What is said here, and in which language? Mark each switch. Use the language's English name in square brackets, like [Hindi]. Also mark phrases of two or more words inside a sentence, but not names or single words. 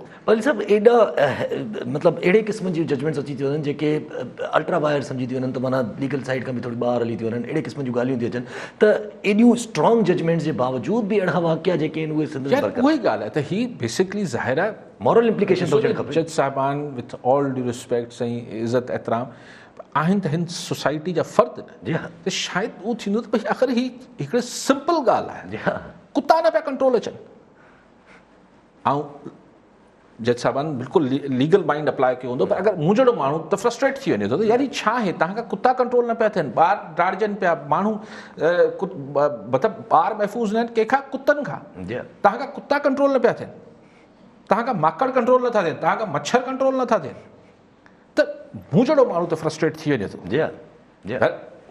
[Sindhi] पर सभु एॾा मतिलबु अहिड़े क़िस्म जी जजमेंट्स अची थियूं वञनि जेके [Latin] ultra vires [Sindhi] सम्झी थियूं वञनि, त माना [English] legal side [Sindhi] खां बि थोरी ॿाहिरि हली थियूं वञनि, अहिड़े क़िस्म जूं ॻाल्हियूं थियूं अचनि त एॾियूं [English] strong judgments [Sindhi] जे बावजूद बि अहिड़ा वाक़िया जेके आहिनि उहे सिंध में उहा ई ॻाल्हि आहे त ही बेसिकली ज़ाहिर आहे [English] moral implication [Sindhi] हुजणु खपे। जज साहिबान [English] with all due respect [Sindhi] साईं इज़त एतिराम आहिनि त हिन सोसाइटी जा फ़र्द न, त शायदि उहो थींदो त भई आख़िर ही हिकिड़े सिंपल ॻाल्हि आहे, कुता न पिया कंट्रोल अचनि। ऐं जज साहिबान बिल्कुलु [English] legal mind apply [Sindhi] कयो हूंदो, पर अगरि मूं जहिड़ो माण्हू त फ्रस्ट्रेट थी वञे थो त यार ही छा आहे, तव्हां खां कुता कंट्रोल न पिया थियनि, ॿार डाढ़जनि पिया, माण्हू मतिलबु ॿार महफ़ूज़ न आहिनि कंहिंखां, कुतनि खां, तव्हां खां कुता कंट्रोल न पिया थियनि, तव्हां खां माकड़ कंट्रोल नथा थियनि, तव्हां खां मच्छर कंट्रोल नथा थियनि, त मूं जहिड़ो माण्हू त फ्रस्ट्रेट थी वञे थो।